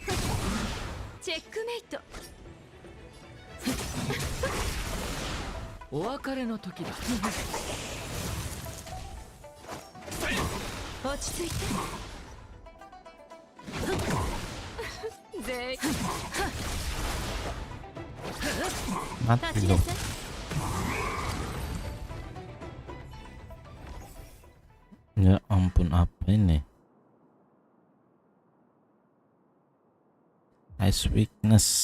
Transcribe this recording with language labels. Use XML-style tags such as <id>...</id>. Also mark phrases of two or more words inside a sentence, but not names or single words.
<ja>チェックメイト。お別れの時だ。落ち着いて。全員。</ja> <id>Mati dong. Ya ampun, apa ini?</id> <en>Ice weakness.</en>